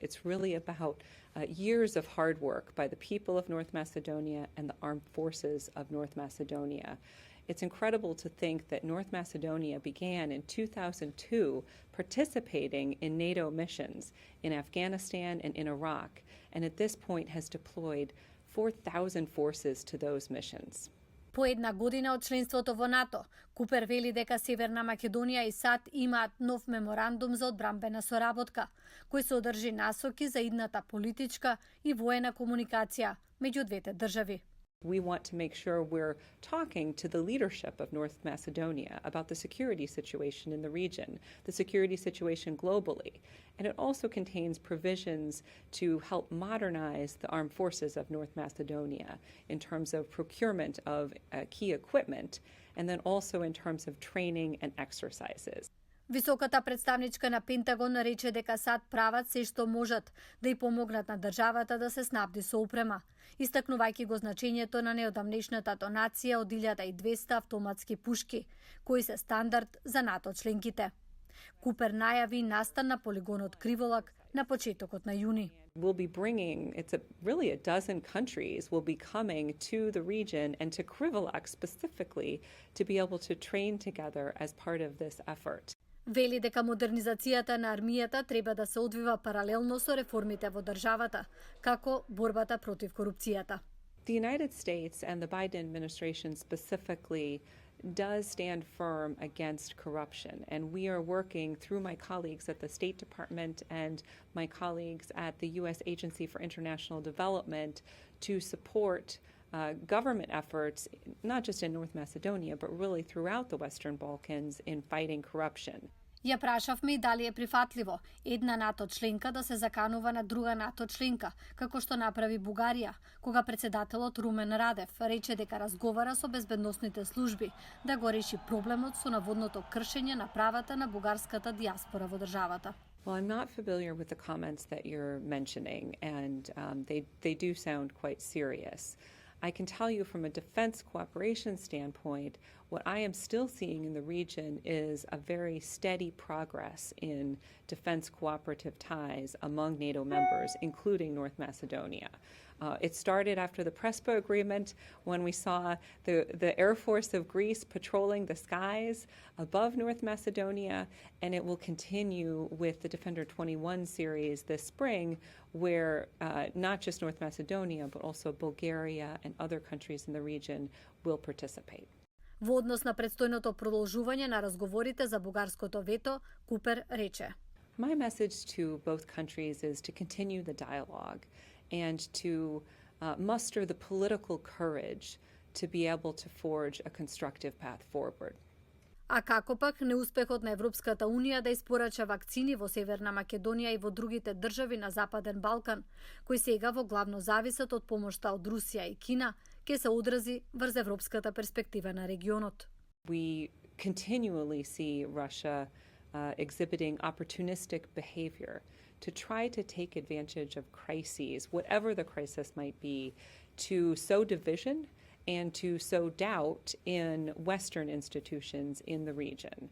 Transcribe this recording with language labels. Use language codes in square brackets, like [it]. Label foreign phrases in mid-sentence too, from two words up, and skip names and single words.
[en] It's really about years of hard work by the people of North Macedonia and the armed forces of North Macedonia. It's incredible to think that North Macedonia began in 2002 participating in NATO missions in Afghanistan and in Iraq, and at this point has deployed 4,000 forces to those missions. [mk] По една година од членството во НАТО, Купер вели дека Северна Македонија и САД имаат нов меморандум за одбранбена соработка, кој содржи насоки за идната политичка и воена комуникација меѓу двете држави. [en] We want to make sure we're talking to the leadership of North Macedonia about the security situation in the region, the security situation globally. And it also contains provisions to help modernize the armed forces of North Macedonia in terms of procurement of key equipment, and then also in terms of training and exercises. [mk] Високата представничка на Пентагон рече дека САД прават се што можат да ја помогнат на државата да се снабди со опрема, истакнувајќи го значењето на неодамнешната донација од 1200 автоматски пушки, кои се стандард за НАТО членките. Купер најави настан на полигонот Криволак на почетокот на јуни. [en] We'll be bringing, really a dozen countries will be coming to the region and to Krivolak specifically to be able to train together as part of this effort. [mk] Вели дека модернизацијата на армијата треба да се одвива паралелно со реформите во државата, како борбата против корупцијата. [en] The United States and the Biden administration specifically does stand firm against corruption, and we are working through my colleagues at the State Department and my colleagues at the U.S. Agency for International Development to support government efforts, not just in North Macedonia, but really throughout the Western Balkans in fighting corruption. [mk] Ја прашавме и дали е прифатливо една НАТО членка да се заканува на друга НАТО членка, како што направи Бугарија, кога председателот Румен Радев рече дека разговара со безбедносните служби да го реши проблемот со наводното кршење на правата на бугарската диаспора во државата. [en] Well, I'm not familiar with the comments that you're mentioning, and they do sound quite serious. I can tell you from a defense cooperation standpoint, what I am still seeing in the region is a very steady progress in defense cooperative ties among NATO members, including North Macedonia. It started after the Prespa Agreement when we saw the Air Force of Greece patrolling the skies above North Macedonia, and it will continue with the Defender 21 series this spring, where not just North Macedonia, but also Bulgaria and other countries in the region will participate. [mk] Во однос на предстојното продолжување на разговорите за бугарското вето, Купер рече: [en] My message to both countries is to continue the dialogue and to muster the political courage to be able to forge a constructive path forward. [mk] А како пак неуспехот на Европската Унија да испорача вакцини во Северна Македонија и во другите држави на Западен Балкан, кои сега во главно зависат од помошта од Русија и Кина, ќе се одрази врз европската перспектива на регионот. [en] We continually see Russia exhibiting opportunistic behavior to try to take advantage of crises, whatever the crisis might be, to sow division and to sow doubt in Western institutions in the region.